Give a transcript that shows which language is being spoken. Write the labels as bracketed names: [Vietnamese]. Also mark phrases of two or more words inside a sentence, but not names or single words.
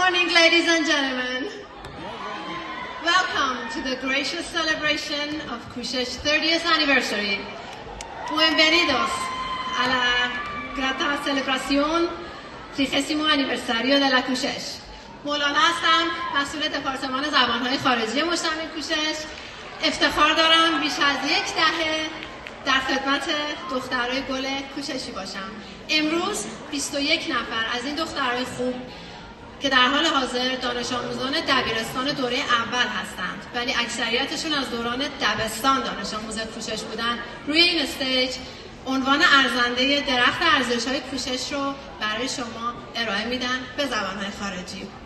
[English] ladies and gentlemen. Welcome to the gracious celebration of Kushesh's 30th anniversary. [Spanish] Bienvenidos a la grata celebración 30º aniversario de la کوشش. [Persian] مولانا هستم، مسئول دپارتمان زبانهای خارجی مجتمع کوشش. افتخار دارم بیش از یک دهه در خدمت دخترای گل کوششی باشم. امروز 21 نفر از این دخترای خوب که در حال حاضر دانش آموزان دبیرستان دوره اول هستند، ولی اکثریتشون از دوران دبیرستان دانش آموز کوشش بودن، روی این استیج عنوان ارزنده درخت ارزش های کوشش رو برای شما ارائه میدن به زبانهای خارجی.